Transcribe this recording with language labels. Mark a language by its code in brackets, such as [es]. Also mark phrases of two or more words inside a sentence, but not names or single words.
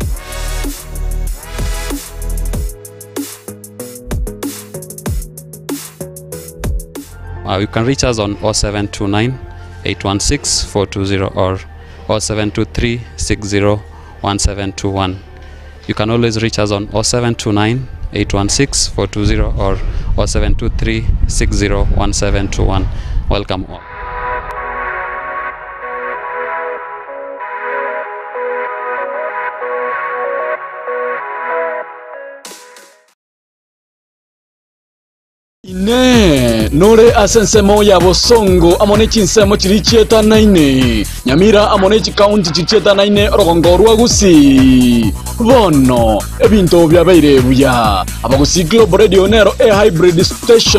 [en] You can reach us on 0729 816 420 or 0723 601721. You can always reach us on 0729 816 420 or 0723 601721. Welcome all. [guz] Ine nore asensemo ya bosongo amone chinsemo chirichieta naine nyamira amone chikaunti chichieta naine rogongo rwagusi bono ebinto byabaire buya abagusi Global Radio nero [en] hybrid station